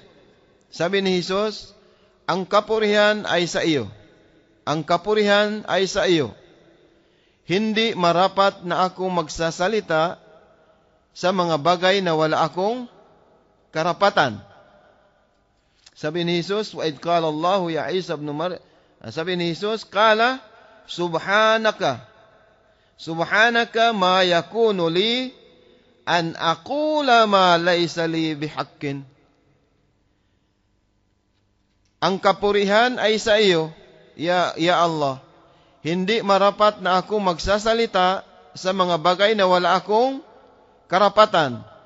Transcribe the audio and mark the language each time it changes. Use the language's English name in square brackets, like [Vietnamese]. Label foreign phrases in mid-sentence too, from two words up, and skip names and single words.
[Filipino] Sabi ni Jesus, ang kapurihan ay sa iyo. Ang kapurihan ay sa iyo. Hindi marapat na ako magsasalita sa mga bagay na wala akong karapatan. Sabi ni Jesus, [Arabic] وَإِذْ قَالَ اللَّهُ يَا عِيسَى ابْنُ مَرْيَمَ. [Filipino] Sabi ni Jesus, [Arabic] قال، سبحانك ما يكون لي أن أقول ما ليس لي بحق. [Filipino] Ang kapurihan ay sa iyo, [Arabic] يا الله. [Filipino] Hindi marapat na ako magsasalita sa mga bagay na wala akong karapatan.